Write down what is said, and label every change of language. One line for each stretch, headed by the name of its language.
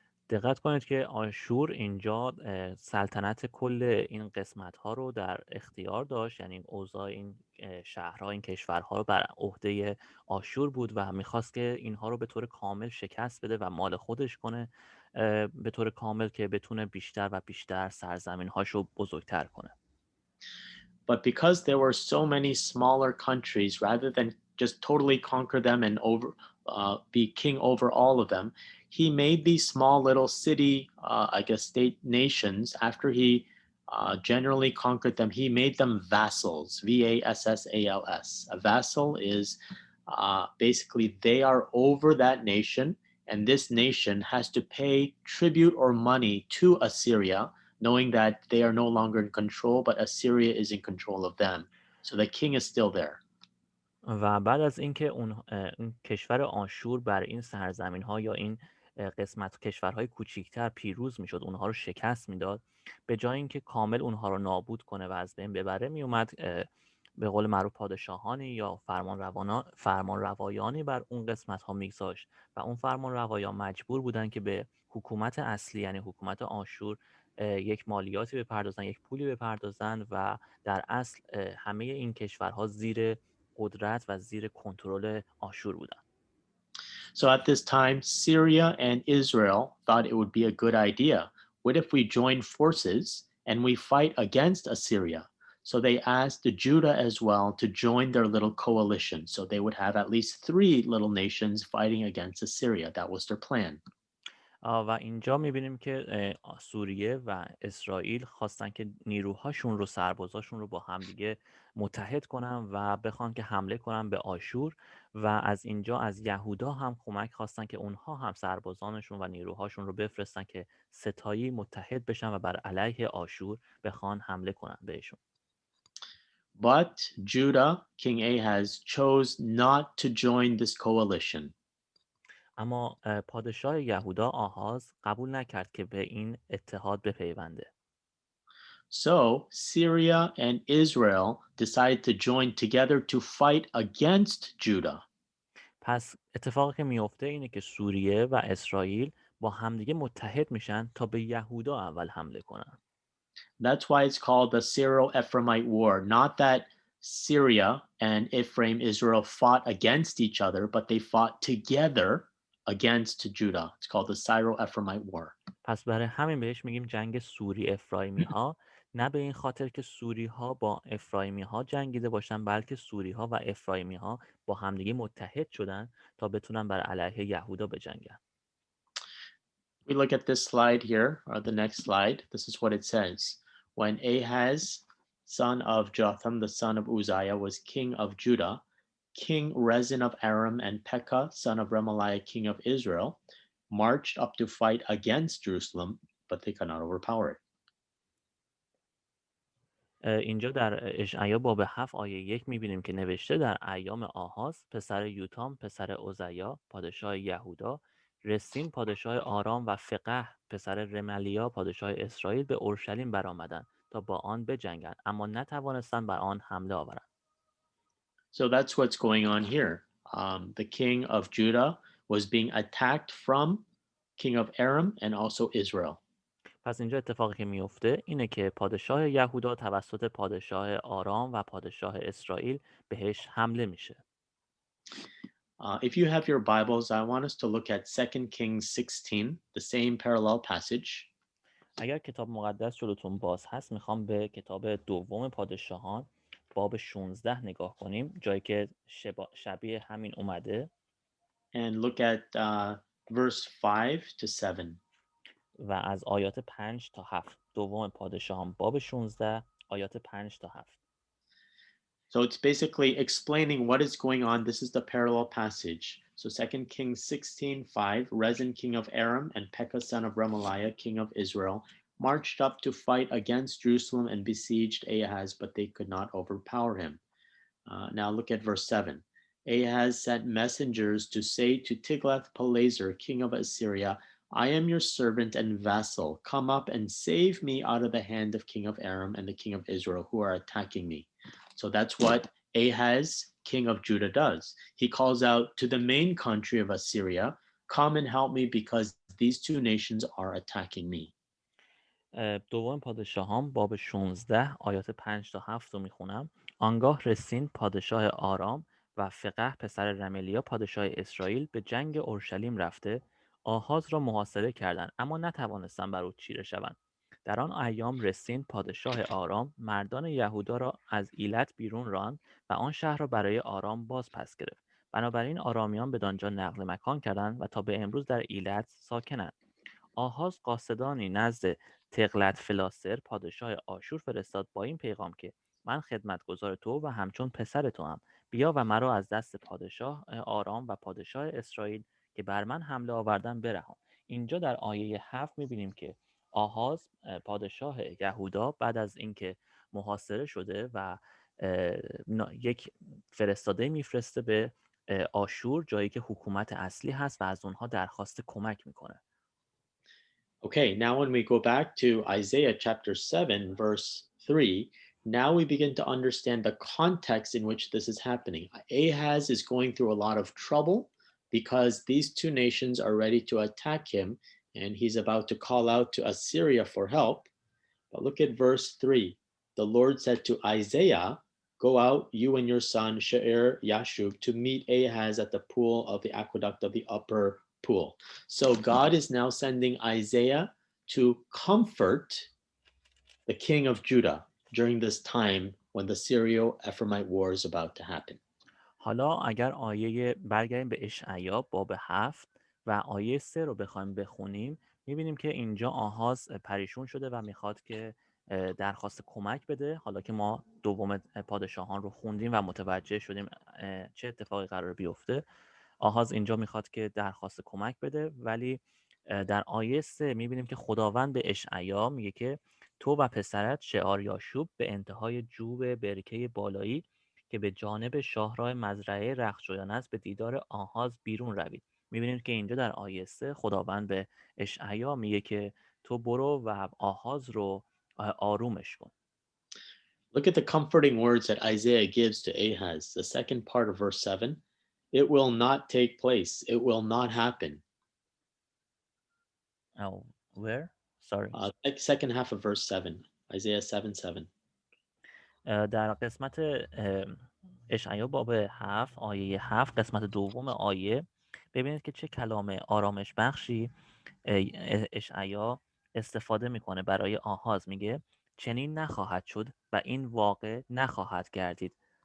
Persian: دقت کنید که آشور اینجا سلطنت کل این قسمت ها رو در اختیار داشت، یعنی اوضاع این شهرها، این کشورها رو بر عهده آشور بود و میخواست که اینها رو به طور کامل شکست بده و مال خودش کنه، به طور کامل که بتونه بیشتر و بیشتر سرزمین هاشو بزرگتر کنه.
English: But because there were so many smaller countries, rather than just totally conquer them and be king over all of them, he made these small little city, state nations. After he generally conquered them, he made them vassals. Vassals. A vassal is basically they are over that nation, and this nation has to pay tribute or money to Assyria, knowing that they are no longer in control, but Assyria is in control of them. So the king is still there.
Persian: و بعد از اینکه اون کشور آشور بر این سرزمین ها یا این قسمت کشورهای کوچیکتر پیروز میشد، اونها رو شکست میداد، به جای اینکه کامل اونها رو نابود کنه و از بین ببره، میومد به قول معروف پادشاهانی یا فرمان روایانی بر اون قسمت ها میگذاشت و اون فرمان روایان مجبور بودن که به حکومت اصلی، یعنی حکومت آشور، یک مالیاتی بپردازن، یک پولی بپردازن و در اصل همه این کشورها زیر قدرت و زیر کنترل آشور بودن.
English: So at this time, Syria and Israel thought it would be a good idea. What if we join forces and we fight against Assyria? So they asked Judah as well to join their little coalition. So they would have at least 3 little nations fighting against Assyria. That was their plan.
Persian: و اینجا میبینیم که سوریه و اسرائیل خواستن که نیروهاشون رو، سربازاشون رو با همدیگه متحد کنن و بخوان که حمله کنن به آشور و از اینجا از یهودا هم کمک خواستن که اونها هم سربازانشون و نیروهاشون رو بفرستن که ستایی متحد بشن و بر علیه آشور بخوان حمله کنن بهشون.
English: But Judah, King Ahaz, chose not to join this coalition.
Persian: اما پادشاه یهودا آهاز قبول نکرد که به این اتحاد بپیونده.
English: So Syria and Israel decided to join together to fight against Judah.
Persian: پس اتفاقی که میفته اینه که سوریه و اسرائیل با همدیگه متحد میشن تا به یهودا اول حمله کنن.
English: That's why it's called the Syro-Ephraimite War. Not that Syria and Ephraim, Israel fought against each other, but they fought together against Judah. It's called the Syro-Ephraimite War.
Persian: پس برای همین بهش میگیم جنگ سوری افرایمی ها، نه به این خاطر که سوری ها با افرایمی ها جنگیده باشن، بلکه سوری ها و افرایمی ها با همدیگه متحد شدن تا بتونن بر علیه یهودا بجنگن.
English: We look at this slide here, or the next slide. This is what it says. When Ahaz, son of Jotham, the son of Uzziah, was king of Judah, King Rezin of Aram and Pekah, son of Remaliah, king of Israel, marched up to fight against Jerusalem, but they could not overpower it.
Persian: اینجا در اشعیا باب 7 آیه 1 میبینیم که نوشته در ایام آهاز پسر یوتام پسر عزیا پادشاه یهودا رسین پادشاه آرام و فقح پسر رملیا پادشاه اسرائیل به اورشلیم برآمدند تا با آن بجنگند، اما نتوانستند بر آن حمله آورند.
English: So that's what's going on here. The king of Judah was being attacked from king of Aram and also Israel.
Persian: پس اینجا اتفاقی که میفته اینه که پادشاه یهودا توسط پادشاه آرام و پادشاه اسرائیل بهش حمله میشه.
English: If you have your Bibles, I want us to look at 2 Kings 16, the same parallel passage.
Persian: اگر کتاب مقدس جلوتون باز هست میخوام به کتاب دوم پادشاهان باب 16 نگاه کنیم، جایی که شبیه همین اومده.
English: And look at verse 5 to 7.
Persian: و از آیات 5 تا 7. دوم پادشاهان باب 16 آیات 5 تا 7.
English: So it's basically explaining what is going on. This is the parallel passage. So 2 Kings 16:5, Rezin, king of Aram, and Pekah, son of Remaliah, king of Israel, marched up to fight against Jerusalem and besieged Ahaz, but they could not overpower him. Now look at verse 7. Ahaz sent messengers to say to Tiglath-Pileser, king of Assyria, I am your servant and vassal. Come up and save me out of the hand of king of Aram and the king of Israel who are attacking me. So that's what Ahaz, king of Judah, does. He calls out to the main country of Assyria, come and help me because these two nations are attacking me.
Persian: دوم پادشاهان باب 16 آیات 5 تا 7 رو میخونم. آنگاه رسین پادشاه آرام و فقح پسر رملیا پادشاه اسرائیل به جنگ اورشلیم رفته آحاز را محاصره کردند، اما نتوانستند بر او چیره شوند. در آن ایام رسین پادشاه آرام مردان یهودا را از ایلت بیرون راند و آن شهر را برای آرام باز پس گرفت. بنابراین آرامیان بدانجا نقل مکان کردند و تا به امروز در ایلت ساکنند. آحاز قاصدانی نزد تغلت فلاسر پادشاه آشور فرستاد با این پیغام که من خدمتگزار تو و همچون پسر تو هم. بیا و مرا از دست پادشاه آرام و پادشاه اسرائیل که بر من حمله آوردن برهان. اینجا در آیه 7 میبینیم که آحاز پادشاه یهودا بعد از اینکه محاصره شده و یک فرستاده میفرسته به آشور، جایی که حکومت اصلی هست و از اونها درخواست کمک میکنه.
English: Okay, now when we go back to Isaiah chapter 7, verse 3, now we begin to understand the context in which this is happening. Ahaz is going through a lot of trouble because these two nations are ready to attack him, and he's about to call out to Assyria for help. But look at verse 3. The Lord said to Isaiah, go out, you and your son She'er Yashub, to meet Ahaz at the pool of the aqueduct of the upper pool. So God is now sending Isaiah to comfort the king of Judah during this time when the Syrio-Ephraimite war is about to happen.
Persian: حالا اگر برگردیم به اشعیا باب 7 و آیه 3 رو بخوایم بخونیم، میبینیم که اینجا آحاز پریشون شده و میخواد که درخواست کمک بده. حالا که ما دوم پادشاهان رو خوندیم و متوجه شدیم چه اتفاقی قرار بیفته، آحاز اینجا میخواد که درخواست کمک بده، ولی در آیه 3 میبینیم که خداوند به اشعیا میگه که تو و پسرت شعار یاشوب به انتهای جوب برکه بالایی که به جانب شاهراه مزرعه رختشویان است به دیدار آحاز بیرون روید. میبینیم که اینجا در آیه 3 خداوند به اشعیا میگه که تو برو و آحاز رو آرومش کن.
English: Look at the comforting words that Isaiah gives to Ahaz. The second part of verse 7, it will not take place. It will not happen. Oh, where? Sorry. Second half of verse 7, Isaiah 7:7.
Persian: در قسمت اشعیا باب 7 آیه 7 قسمت دوم آیه ببینید که چه کلام آرامش بخشی اشعیا استفاده میکنه برای آحاز. میگه چنین نخواهد شد و این واقع نخواهد گردید.